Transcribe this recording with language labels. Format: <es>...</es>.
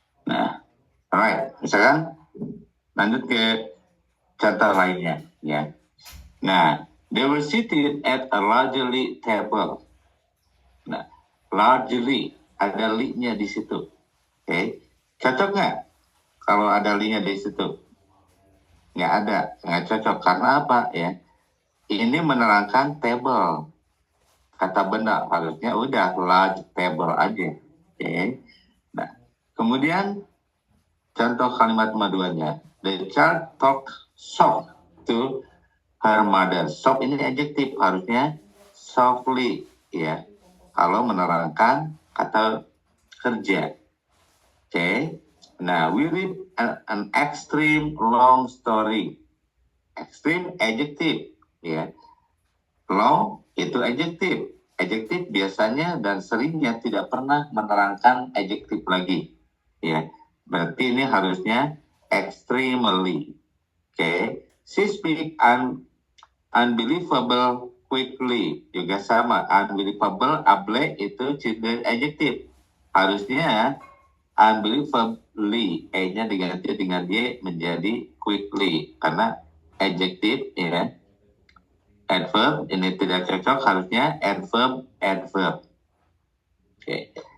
<id>Nah, alright, misalkan lanjut ke contoh lainnya ya.</id> <en>Nah, they were seated at a largely table.</en> <id>Nah, largely ada li-nya di situ. Oke, cocok nggak kalau ada li-nya di situ? Nggak ada, nggak cocok karena apa ya? ini menerangkan table. Kata benda harusnya udah</id> <en>large table</en> <id>aja. Oke. Nah, kemudian contoh kalimat maduannya.</id> <en>The child talked soft to her mother.</en> <id>Soft ini adjektif, harusnya softly, ya. Kalau menerangkan kata kerja. Oke.</id> <en>Nah, we read an extreme long story.</en> <id>Extreme adjektif, ya. Long itu adjektif. Adjektif biasanya dan seringnya tidak pernah menerangkan adjektif lagi, ya. Berarti ini harusnya extremely. Oke.</id> <en>She speak unbelievable quickly.</en> <id>Juga sama. Unbelievable, able itu juga adjektif. Harusnya unbelievably, E-nya diganti dengan Y menjadi quickly. Karena adjektif, ya. Adverb, ini tidak cocok, harusnya adverb. Oke.</id>